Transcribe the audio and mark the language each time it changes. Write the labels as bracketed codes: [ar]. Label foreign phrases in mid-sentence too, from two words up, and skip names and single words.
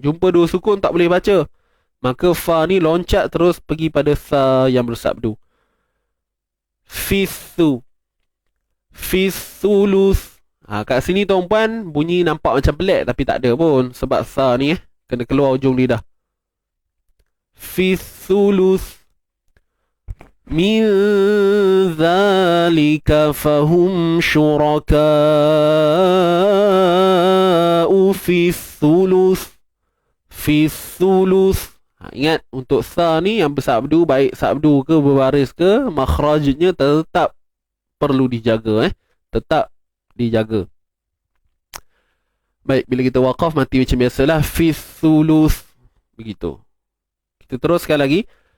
[ms] Jumpa dua sukun tak boleh baca. Maka fa ni loncat terus pergi pada sa yang bersabdu. Fithu. Fithulus. Kat sini tuan-puan bunyi nampak macam pelik tapi tak ada pun. Sebab sa ni kena keluar ujung lidah. Fithulus. [ar] من ذلك فهم شركاء في الثلث. [ms] Fithulus. Ingat, untuk sa ni yang bersabdu, baik sabdu ke berbaris ke, makhrajnya tetap perlu dijaga. Tetap dijaga. Baik, bila kita waqaf mati macam biasalah. Fithulus. Begitu. Kita teruskan lagi.